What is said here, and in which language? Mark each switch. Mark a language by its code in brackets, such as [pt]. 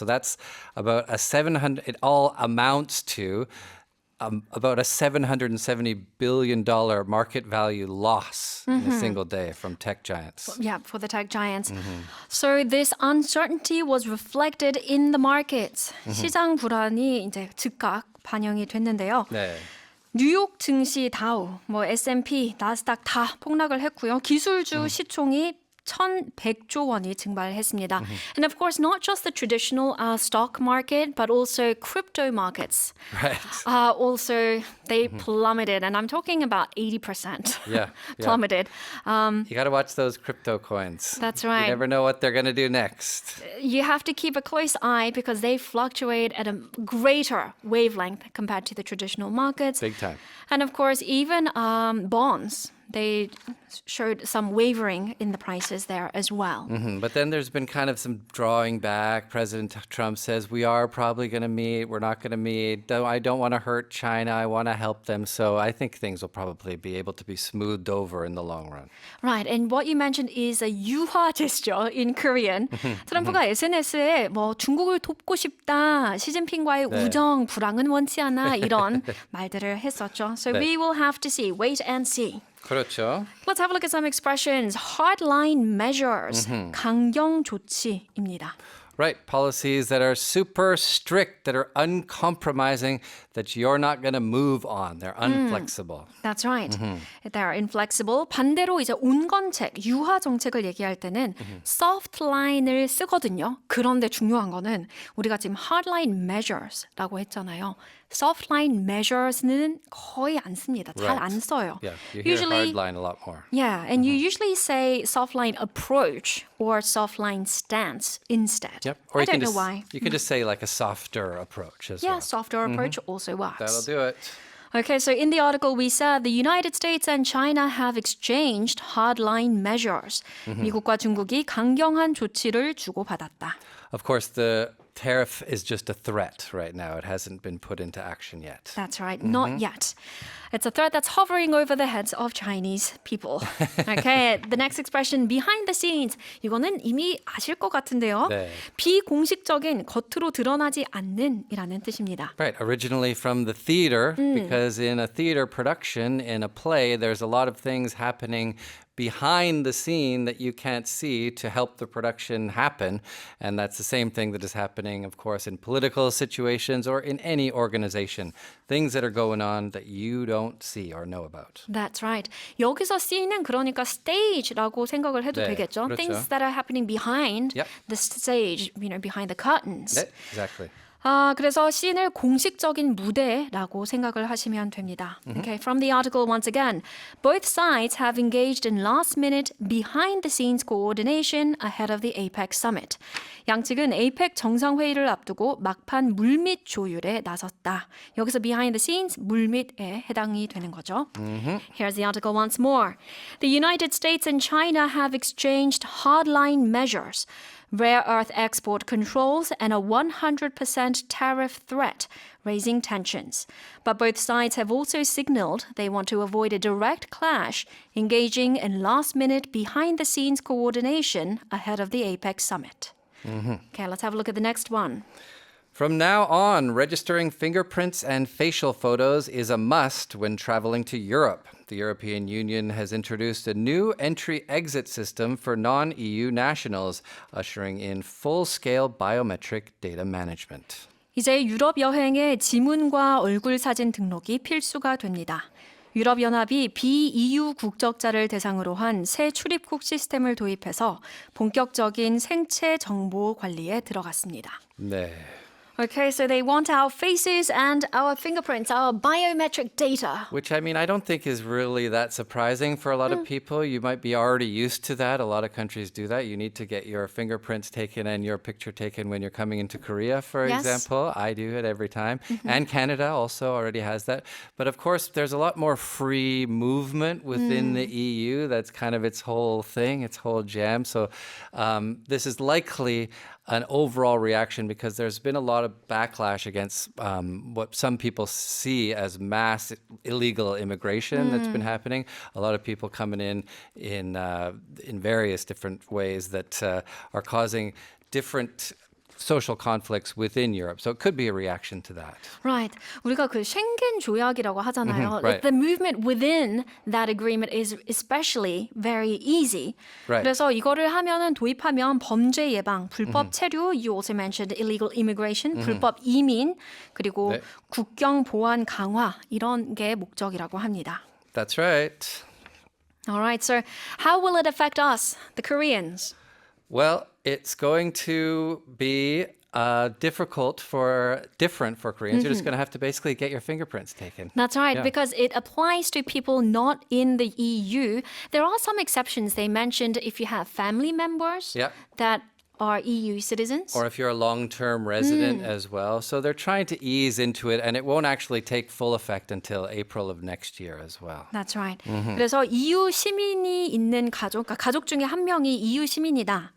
[en] So that's about it all amounts to about a $770 billion market value loss in a single day from tech giants. Yeah, for the tech giants. So this uncertainty was reflected in the markets. [ko] 시장 불안이 이제 즉각 반영이 됐는데요. 네. 뉴욕 증시 다우, S&P, 나스닥 다 폭락을 했고요. 기술주 시총이 1,100조 원이 증발했습니다. [en] And of course, not just the traditional stock market, but also crypto markets. Right. Also, they plummeted, and I'm talking about 80% Yeah. plummeted. You got to watch those crypto coins. That's right. You never know what they're going to do next. You have to keep a close eye because they fluctuate at a greater wavelength compared to the traditional markets. Big time. And of course, even bonds. they showed some wavering in the prices there as well. But then there's been kind of some drawing back. President Trump says, we are probably going to meet. We're not going to meet. I don't want to hurt China. I want to help them. So I think things will probably be able to be smoothed over in the long run. Right, and what you mentioned is a 유화 gesture in Korean. [ko] 트럼프가 SNS에 뭐 중국을 돕고 싶다, 시진핑과의 네. 우정, 불황은 원치 않아 이런 말들을 했었죠. [en] So [ko] 네. [en] we will have to see, wait and see. [ko] 그렇죠. [en] Let's have a look at some expressions. Hardline measures, [ko] 강경 조치입니다. [en] Right. Policies that are super strict, that are uncompromising, that you're not going to move on. They're unflexible. That's right. They're inflexible. [ko] 반대로 이제 온건책, 유화 정책을 얘기할 때는 soft line을 쓰거든요. 그런데 중요한 거는 우리가 지금 hard line measures라고 했잖아요. soft line measures는 거의 안 씁니다. 잘 안 써요. [en] Yeah, you hear hard line a lot more. Yeah, and you usually say soft line approach or soft line stance instead. Yep. I you don't can know just, why. You can just say like a softer approach as Yeah, well. softer approach also works. That'll do it. Okay, so in the article we said the United States and China have exchanged hardline measures. [ko] 미국과 중국이 강경한 조치를 주고받았다. [en] Of course, the tariff is just a threat right now. It hasn't been put into action yet. That's right, not yet. It's a threat that's hovering over the heads of Chinese people. Okay, the next expression, behind the scenes. [ko] 이거는 이미 아실 것 같은데요. 네. 비공식적인, 겉으로 드러나지 않는 이라는 뜻입니다. [en] Right, originally from the theater, because in a theater production, in a play, there's a lot of things happening behind the scene that you can't see to help the production happen. And that's the same thing that is happening, of course, in political situations or in any organization. Things that are going on that you don't see or know about. That's right. [ko] 여기서 scene은 그러니까 stage라고 생각을 해도 네, 되겠죠. 그렇죠. [en] Things that are happening behind Yep. the stage, behind the curtains. [ko] 네, [en] exactly. [ko] 그래서 씬을 공식적인 무대라고 생각을 하시면 됩니다. [en] Okay, from the article once again, both sides have engaged in last-minute behind-the-scenes coordination ahead of the APEC summit. [ko] 양측은 APEC 정상회의를 앞두고 막판 물밑 조율에 나섰다. 여기서 behind the scenes, 물밑에 해당이 되는 거죠. [en] Here's the article once more. The United States and China have exchanged hardline measures. Rare earth export controls and a 100% tariff threat, raising tensions. But both sides have also signaled they want to avoid a direct clash, engaging in last-minute behind-the-scenes coordination ahead of the APEC summit. Okay, let's have a look at the next one. From now on, registering fingerprints and facial photos is a must when traveling to Europe. The European Union has introduced a new entry-exit system for non-EU nationals, ushering in full-scale biometric data management. [ko] 이제 유럽 여행에 지문과 얼굴 사진 등록이 필수가 됩니다. 유럽연합이 비EU 국적자를 대상으로 한 새 출입국 시스템을 도입해서 본격적인 생체 정보 관리에 들어갔습니다. 네. [en] Okay, so they want our faces and our fingerprints, our biometric data. Which, I mean, I don't think is really that surprising for a lot of people. You might be already used to that. A lot of countries do that. You need to get your fingerprints taken and your picture taken when you're coming into Korea, for Yes. example. I do it every time. And Canada also already has that. But of course, there's a lot more free movement within the EU. That's kind of its whole thing, its whole jam. So this is likely an overall reaction because there's been a lot of backlash against what some people see as mass illegal immigration that's been happening. A lot of people coming in various different ways that are causing different social conflicts within Europe. So it could be a reaction to that. Right. [ko] 우리가 그 쉥겐 조약이라고 하잖아요. [en] right. The movement within that agreement is especially very easy. Right. [ko] 그래서 이거를 하면은 도입하면 범죄 예방, 불법 체류, [en] you also mentioned illegal immigration, [ko] 불법 이민, 그리고 네. 국경 보안 강화 이런 게 목적이라고 합니다. [en] That's right. All right. So how will it affect us, the Koreans? Well, it's going to be different for Koreans. You're just going to have to basically get your fingerprints taken. That's right, Yeah. because it applies to people not in the EU. There are some exceptions. They mentioned if you have family members Yeah. that are EU citizens. Or if you're a long-term resident as well. So they're trying to ease into it, and it won't actually take full effect until April of next year as well. That's right. [ko] 그래서 EU 시민이 있는 가족, 그러니까 가족 중에 한 명이 EU 시민이다.